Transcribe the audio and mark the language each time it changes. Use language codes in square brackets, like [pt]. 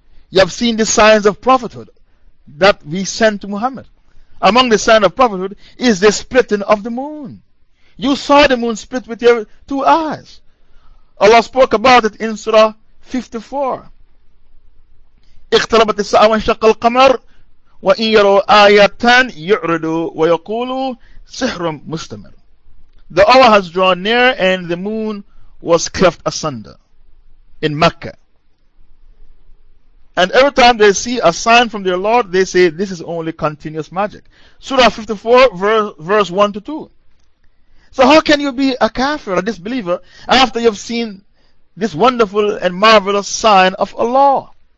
[en] You have seen the signs of prophethood that we sent to Muhammad. Among the signs of prophethood is the splitting of the moon. You saw the moon split with your two eyes. Allah spoke about it in Surah 54. [ar] اقتربت الساعة وانشق القمر وإن يروا آياتان يعرضوا ويقولوا سحر مستمر. [en] The hour has drawn near and the moon was cleft asunder in Mecca. And every time they see a sign from their Lord, they say this is only continuous magic. Surah 54 verse 1 to 2. So how can you be a kafir, a disbeliever, after you've seen this wonderful and marvelous sign of Allah?